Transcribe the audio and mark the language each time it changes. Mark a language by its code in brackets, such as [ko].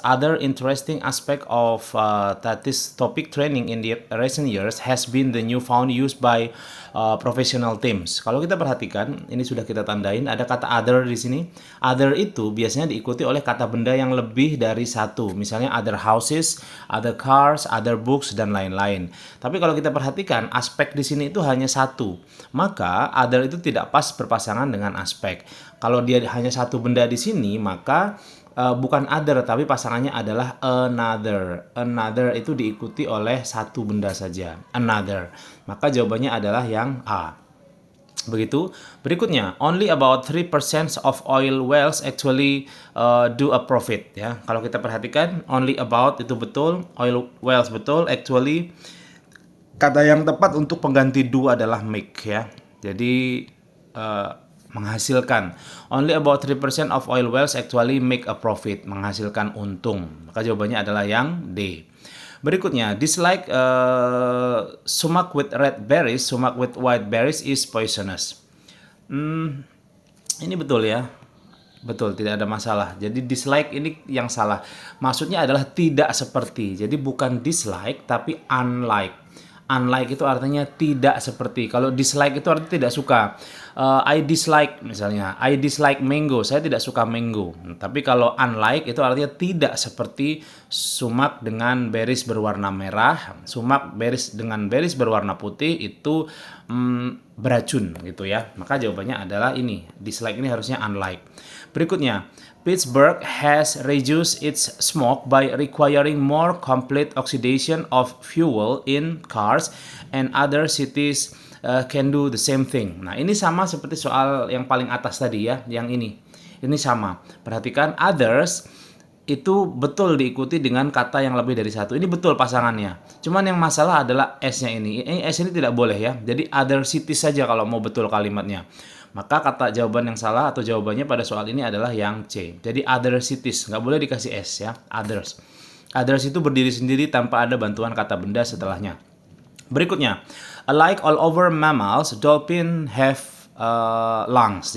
[en] Other interesting aspect of that is topic training in the recent years has been the newfound use by professional teams. [id] Kalau kita perhatikan, ini sudah kita tandain ada kata other di sini. Other itu biasanya diikuti oleh kata benda yang lebih dari satu. Misalnya other houses, other cars, other books dan lain-lain. Tapi kalau kita perhatikan aspek di sini itu hanya satu. Maka other itu tidak pas berpasangan dengan aspek. Kalau dia hanya satu benda di sini, maka bukan other, tapi pasangannya adalah another. Another itu diikuti oleh satu benda saja, another. Maka jawabannya adalah yang A. Begitu. [en] Berikutnya, only about 3% of oil wells actually do a profit. [id] Ya, kalau kita perhatikan, only about itu betul, oil wells betul, actually kata yang tepat untuk pengganti do adalah make ya. Jadi menghasilkan. [en] Only about 3% of oil wells actually make a profit, [id] menghasilkan untung. Maka jawabannya adalah yang D. [en] Berikutnya, dislike sumac with red berries, sumac with white berries is poisonous. [id] Ini betul ya. Betul, tidak ada masalah. Jadi dislike ini yang salah. Maksudnya adalah tidak seperti. Jadi bukan dislike tapi unlike. Unlike itu artinya tidak seperti. Kalau dislike itu artinya tidak suka. I dislike misalnya, [en] I dislike mango. [id] Saya tidak suka mango. Tapi kalau unlike itu artinya tidak seperti sumac dengan berries berwarna merah, sumac berries dengan berries berwarna putih itu beracun gitu ya. Maka jawabannya adalah ini. Dislike ini harusnya unlike. [en] Berikutnya, Pittsburgh has reduced its smoke by requiring more complete oxidation of fuel in cars, and other cities can do the same thing. [id] Nah, ini sama seperti soal yang paling atas tadi ya, yang ini. Ini sama. Perhatikan, others itu betul diikuti dengan kata yang lebih dari satu. Ini betul pasangannya. Cuman yang masalah adalah S-nya ini. S ini tidak boleh ya. Jadi other cities saja kalau mau betul kalimatnya. Maka kata jawaban yang salah atau jawabannya pada soal ini adalah yang C. Jadi other cities, nggak boleh dikasih S ya, others. Others itu berdiri sendiri tanpa ada bantuan kata benda setelahnya. [en] Berikutnya, like all over mammals, dolphin have lungs.